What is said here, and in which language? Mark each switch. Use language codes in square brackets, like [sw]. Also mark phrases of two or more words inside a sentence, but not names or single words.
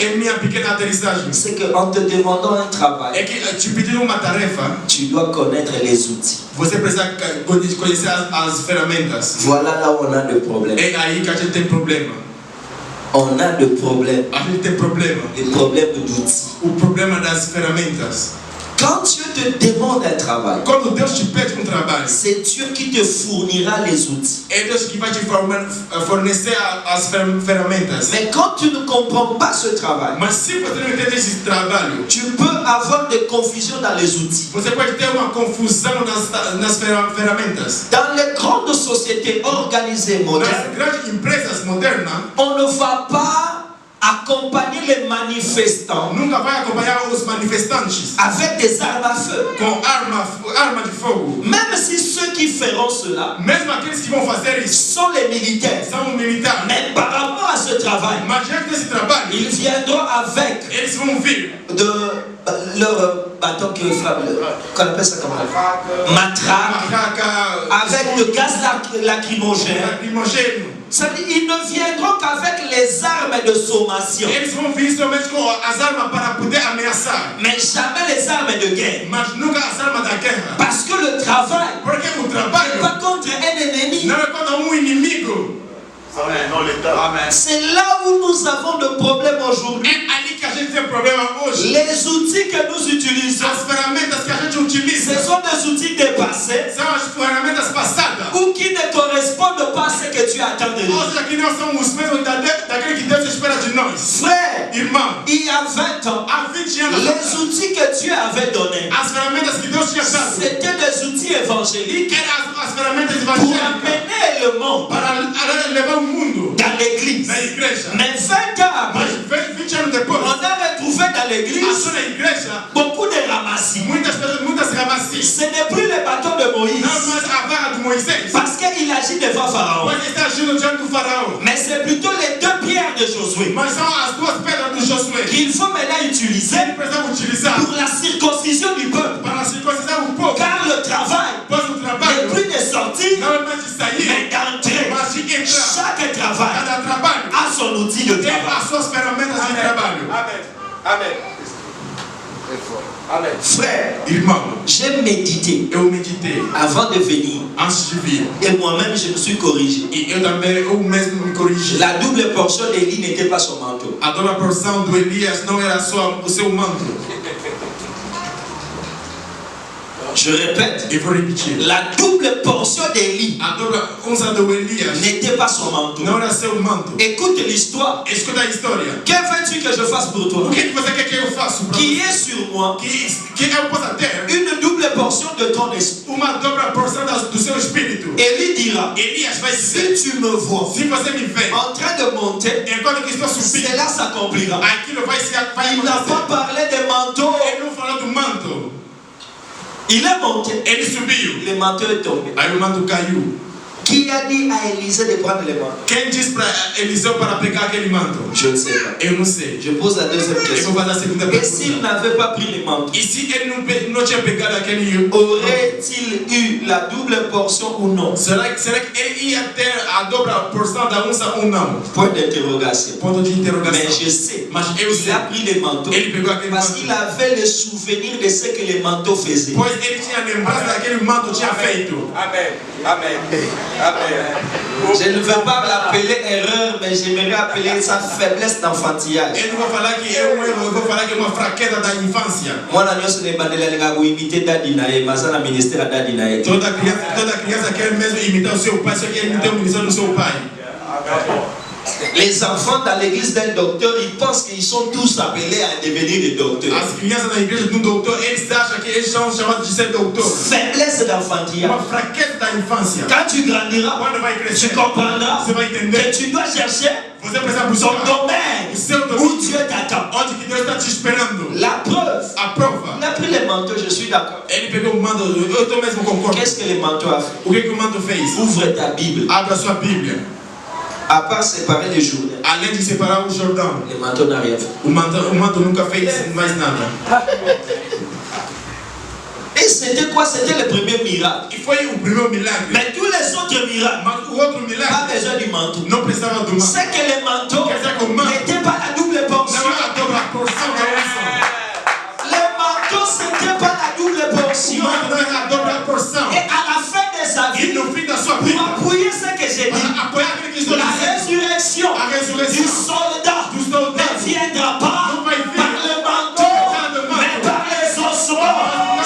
[fr] C'est qu'en te demandant un travail, tu dois connaître les outils. Voilà là où on a le problème. On a le problème. Des problèmes d'outils. Quand Dieu te demande un travail, [pt] quando Deus te pede trabalho, [fr] c'est Dieu qui te fournira les outils. [pt] é Deus que vai te fornecer as ferramentas. [fr] Mais quand tu ne comprends pas ce travail, [pt] Mas se você não entende esse trabalho, [fr] tu peux avoir des confusions dans les outils. [pt] você pode ter uma confusão nas ferramentas. [fr] Dans les grandes sociétés organisées modernes, [pt] Nas grandes empresas modernas, [fr] on ne va pas accompagner les manifestants [pt] nunca vai acompanhar os manifestantes [fr] avec des armes à feu. [pt] com arma de fogo. [fr] Même si ceux qui feront cela [pt] Mesmo aqueles que vão fazer isso [fr] sont les militaires. [pt] são militares. [fr] Mais par rapport à ce travail, [pt] Mas diante desse trabalho, [fr] ils viendront avec [pt] eles vão vir [fr] leur bâton qu'on appelle ça comment? Matraque, avec le gaz lacrymogène. [pt] lacrimogêneo. [fr] Ils ne viendront qu'avec les armes de sommation, [pt] Eles vão vir somente com as armas para poder ameaçar, [fr] mais jamais les armes de guerre. [pt] mas nunca as armas da guerra. [fr] Parce que le travail [pt] Porque o [fr] n'est [pt] trabalho [fr] pas contre un ennemi. [pt] não é contra inimigo. [fr] Non, l'État. Amen. C'est là où nous avons de problèmes aujourd'hui. [pt] É ali que a gente tem problema hoje. [fr] Les outils que nous utilisons, [pt] As ferramentas que a gente utiliza [fr] ce sont des outils dépassés [pt] são as ferramentas passadas. [fr] ou qui ne correspondent pas à ce que tu attends de nous. [pt] Ou seja, que não são os mesmos daquele que Deus espera de nós. [fr] Frère, [pt] Irmão, [fr] il y a 20 ans, [pt] há 20 anos [fr] les outils que Dieu avait donnés, [pt] as ferramentas que Deus tinha dado [fr] c'était des outils évangéliques [pt] eram as ferramentas [fr] pour [pt] evangélicas [fr] amener le monde [pt] para levar o mundo [fr] dans l'église. [pt] na igreja. [fr] Mais 20 ans [pt] Mas [fr] après, [pt] 20 anos depois, [fr] on a retrouvé dans l'église [pt] na igreja, [fr] beaucoup de ramassis. [pt] muitas pessoas, muitas ramassis. [fr] Ce n'est plus le bâton de [pt] Não [fr] Moïse, [pt] mais a vara de Moisés, [fr] parce qu'il agit devant Pharaon. [pt] mas está agindo diante do faraó. [fr] Mais c'est plutôt les deux pierres de Josué [pt] Mas são as duas pedras de Josué que [fr] qu'il faut maintenant utiliser [pt] ele precisava utilizar [fr] pour la circoncision du peuple. [pt] para circuncidar o povo. [fr] Car le travail [pt] Pois o [fr] n'est [pt] trabalho [fr] plus de sortie, [pt] não é mais de sair, [fr] mais d'entrer. [pt] mas de entrar. [fr] Chaque travail [pt] Cada trabalho [fr] a son outil de [pt] tem [fr] travail. [pt] as suas ferramentas de trabalho. [fr] Amen. Amen. Amen. Frère, [pt] Irmão, [fr] j'ai médité [pt] eu meditei [fr] avant de venir [pt] antes de vir. [fr] et moi-même je me suis corrigé. [pt] E eu mesmo me corrigi. [fr] La double portion d'Élie n'était pas son manteau. [pt] A dona porção do Elias não era só o seu manto. [fr] Je répète, [pt] Eu vou repetir. [fr] la double portion d'Élie [pt] A dona unção do Elias [fr] n'était pas son manteau. [pt] não era seu manto. [fr] Écoute l'histoire. [pt] Escuta a história. [fr] Que veux-tu que je fasse pour toi? [pt] O que você quer que eu faça para [fr] Qui [pt] você? [fr] est sur moi [pt] Que eu possa ter [fr] une double portion de ton esprit. [pt] uma dobra porção do seu espírito. [fr] Élie dira, [pt] Elias vai dizer: [fr] si tu me vois [pt] se você me vê [fr] en train de monter, [pt] enquanto que estou subindo, [fr] cela s'accomplira. [pt] aquilo vai [fr] Il n'a pas [pt] acontecer. [fr] parlé des manteaux. [pt] Ele não falou do manto. [fr] Il est monté. [pt] Ele subiu. [fr] Le manteau est tombé. [pt] Aí o manto caiu. [fr] Qui a dit à Élisée de prendre le manteau? [pt] Quem disse para Eliseu para pegar aquele manto? [fr] Je ne sais pas. [pt] Eu não sei. [fr] Je pose la deuxième [pt] Eu [fr] question. [pt] vou fazer a segunda [fr] Et s'il [pt] pergunta. [fr] n'avait pas pris le manteau, [pt] E se ele não tinha pegado aquele, [fr] aurait-il eu la double portion ou non? [pt] será que ele ia ter a dobra porção da unção ou não? [fr] Point d'interrogation. [pt] Ponto de interrogação. [fr] Mais je sais, [pt] Mas eu [fr] il [pt] sei. [fr] a pris le manteau [pt] Ele pegou aquele [fr] parce [pt] manto. [fr] qu'il avait le souvenir de ce que le manteau faisait. [pt] Pois ele tinha lembrança daquele manto tinha feito. [fr] Amen. Amen. Amen. Je ne veux pas l'appeler erreur, mais j'aimerais appeler ça faiblesse d'enfantillage. [pt] Eu não vou falar que é um erro, eu vou falar que é uma fraqueza da infância. [ln] Mwana nyonso ne bandela linga kuimite dadi na ye, mazana ministère dadi na ye. [pt] Toda criança quer mesmo imitar o seu pai, só que ele não tem o ministério do seu pai. [fr] Les enfants dans l'église d'un docteur, ils pensent qu'ils sont tous appelés à devenir des docteurs. [pt] As crianças na igreja de um doutor, eles acham que eles são chamados de ser doutor. [fr] Faiblesse d'enfantillage. [pt] Uma fraqueza da infância. [fr] Quand tu grandiras, [pt] Quando vai [fr] tu [pt] crescer, [fr] comprendras [pt] você vai entender. [fr] que tu dois chercher [pt] Você precisa [fr] ton [pt] buscar [fr] domaine [pt] o seu [fr] où [pt] domínio, [fr] Dieu t'attend. [pt] onde que Deus está te esperando. [fr] La preuve, [pt] A prova. [fr] il a pris les manteaux, je suis d'accord. [pt] Ele pegou o manto, eu tô mesmo concordo. [fr] Qu'est-ce que le manteau a fait? [pt] O que o manto fez? [fr] Ouvre ta Bible. [pt] Abra sua Bíblia. [fr] À part séparer les Jourdains, [pt] Além de separar o Jordão, [fr] le manteau n'a rien fait. [pt] o manto nunca fez mais nada. [fr] Et c'était quoi? C'était le premier miracle. [pt] E foi o primeiro milagre. [fr] Mais tous les autres miracles, [pt] Mas o outro [fr] pas [pt] milagre [fr] besoin du manteau. [pt] não precisava do manto. [fr] C'est que le manteau [pt] Quer dizer que o manto [fr] n'était pas la double portion. [pt] não era a dobra porção da unção. [fr] Le manteau, c'était pas la double [pt] O [fr] portion. [pt] manto não era a dobra porção. [fr] Et à la fin de sa [pt] E [fr] vie, [pt] no fim da sua [fr] pour [pt] vida, [fr] appuyer ce que j'ai dit, [pt] para apoiar aquele que estou [fr] la [pt] dizendo, [fr] résurrection [pt] a [fr] du [pt] ressurreição [fr] soldat [pt] do soldado [fr] ne viendra pas [pt] não vai vir [fr] par le manteau, [pt] pelo [fr] mais [pt] manto, [fr] par les ossements.